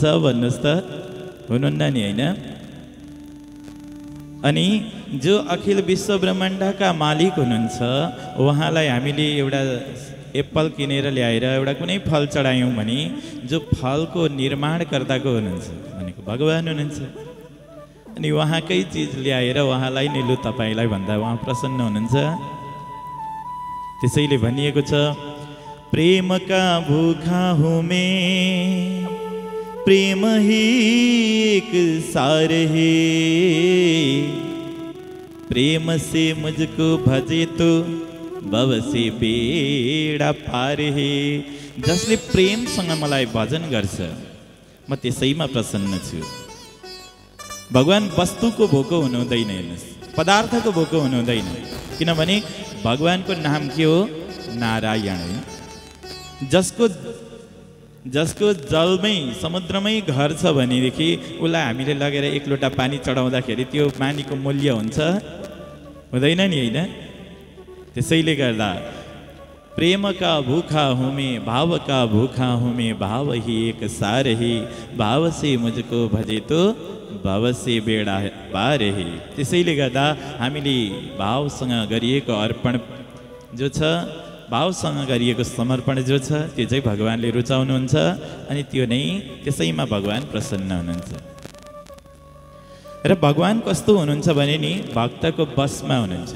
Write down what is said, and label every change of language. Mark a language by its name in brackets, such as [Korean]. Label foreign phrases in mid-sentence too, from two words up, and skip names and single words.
[Nepali] भन्नुहोस् त, हुनुहुन्न नि, होइन? अनि जो अखिल विश्व ब्रह्माण्डका मालिक हुनुहुन्छ, उहाँलाई हामीले एउटा एप्पल किनेर ल्याएर एउटा कुनै फल चढायौँ भने जो फलको निर्माणकर्ताको हुनुहुन्छ भनेको भगवान हुनुहुन्छ। अनि उहाँकै चिज ल्याएर उहाँलाई नै लु तपाईँलाई भन्दा उहाँ प्रसन्न हुनुहुन्छ। त्यसैले भनिएको छ, [Hindi] प्रेम का भूखा हूँ मैं, प्रेम ही एक सार है, प्रेम से मुझको भजे तो भव से बेडा पार है। [Nepali] जसले प्रेमसँग मलाई भजन गर्छ म त्यसैमा प्रसन्न छु। भगवान वस्तुको भोको हुनु हुँदैन, हेर्नुहोस्, पदार्थको भोको हुनु हुँदैन। किनभने भगवानको नाम के हो? [Hindi] नारायण है। [Nepali] जसको जलमै समुद्रमै घर छ भनेदेखि उसलाई हामीले लगेर 1 लोटा पानी चढाउँदाखेरि त्यो पानीको मूल्य हुन्छ? हुँदैन नि, होइन? त्यसैले गर्दा [Hindi] प्रेम का भूखा हूँ मैं, भाव का भूखा हूँ मैं, भाव ही एक सार ही, भाव से मुझको भजे तो भाव से बेडा पार है। [Nepali] त्यसैले गर्दा हामीले भावसँग गरिएको अर्पण जो छ, भावसँग गरिएको समर्पण जो छ, त्यो चाहिँ भगवानले रुचाउनुहुन्छ। अनि त्यो नै त्यसैमा भगवान प्रसन्न हुनुहुन्छ। र भगवान कस्तो हुनुहुन्छ भने नि भक्तको बसमा हुनुहुन्छ।